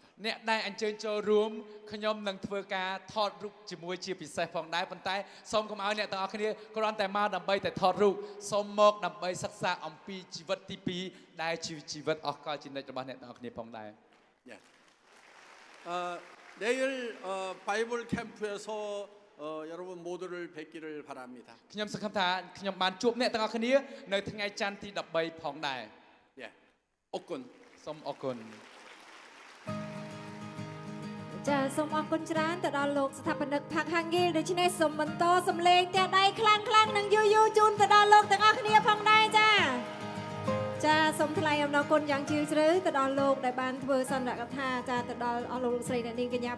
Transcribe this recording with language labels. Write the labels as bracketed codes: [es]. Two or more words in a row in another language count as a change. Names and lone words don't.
[km] អ្នកដែលអញ្ជើញចូលរួមខ្ញុំនឹងធ្វើការថតរូបជាមួយជាពិសេសផងដែរប៉ុន្តែសូមកុំឲ្យអ្នកទាំងអស់គ្នាគ្រាន់តែមកដើម្បីតែថតរូបសូមមកដើម្បីសិក្សាអំពីជីវិតទី2ដែលជាជីវិតអស់កលជានិច្ចរបស់អ្នកទាំងអស់គ្នាផងដែរ [ko] 예. 내일 바이블 캠프에서 여러분 모두를 뵙기를 바랍니다. [km] ខ្ញុំសង្ឃឹមថាខ្ញុំបានជួបអ្នកទាំងអស់គ្នានៅថ្ងៃច័ន្ទទី13ផងដែរ [ko] 예. 옥군 [km] សូមអរគុណ ចាសូមអរគុណច្រើនទៅដល់លោកស្ថាបនិកផាក់ហាងហ្គីលដូច្នេះសូមបន្តសំឡេងតែដៃខ្លាំងៗនិងយូរៗជូនទៅដល់លោកទាំងអស់គ្នាផងដែរចាចាសូ មថ្លែងអំណរគុណយ៉ាងជ្រាលជ្រៅទៅដល់លោកដែលបានធ្វើសន្និកថាចាទៅដល់អស់លោកស្រីអ្នកនាងកញ្ញា